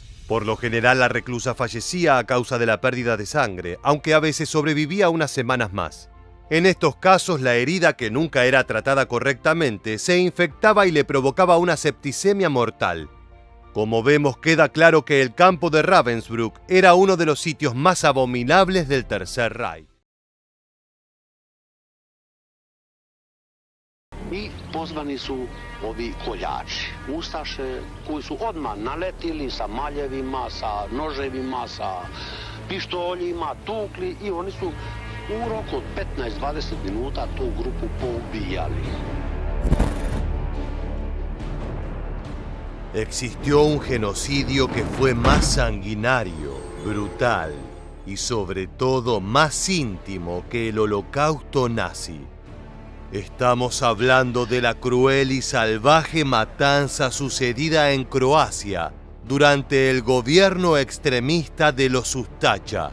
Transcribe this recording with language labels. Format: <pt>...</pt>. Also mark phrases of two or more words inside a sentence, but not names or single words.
<es>Por lo general, la reclusa fallecía a causa de la pérdida de sangre, aunque a veces sobrevivía unas semanas más. En estos casos, la herida, que nunca era tratada correctamente, se infectaba y le provocaba una septicemia mortal. Como vemos, queda claro que el campo de Ravensbrück era uno de los sitios más abominables del Tercer Reich.</es> <sr>I pozvani su ovi koljači, ustaše koji su odmah naletili sa maljevima, sa noževima, sa pištoljima, tukli i oni su u roku od 15-20 minuta tu grupu poubijali.</sr> <es>Existió un genocidio que fue más sanguinario, brutal y sobre todo más íntimo que el holocausto nazi. Estamos hablando de la cruel y salvaje matanza sucedida en Croacia durante el gobierno extremista de los Ustaša.</es>